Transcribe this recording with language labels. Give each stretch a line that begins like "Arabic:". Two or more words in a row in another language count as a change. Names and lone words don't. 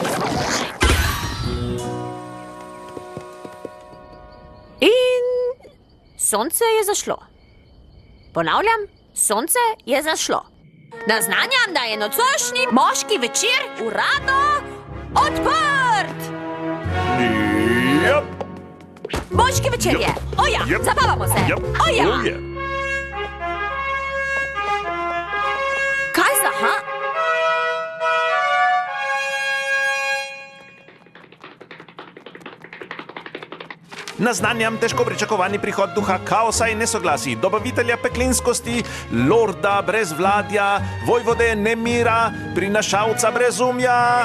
Slovenian: In sonce je zašlo. Ponavljam, sonce je zašlo. Naznanjam, da je nocojšnji moški večer uradno odprt. Yep. Moški večer je. Oja, Yep. zabavamo se. Yep. Oja.
English: Oh, yeah.
Slovenian: Kaj za, ha? Naznanjam težko pričakovani prihod duha kaosa in nesoglasij, dobavitelja peklinskosti, lorda brezvladja, vojvode nemira, prinašalca brezumja.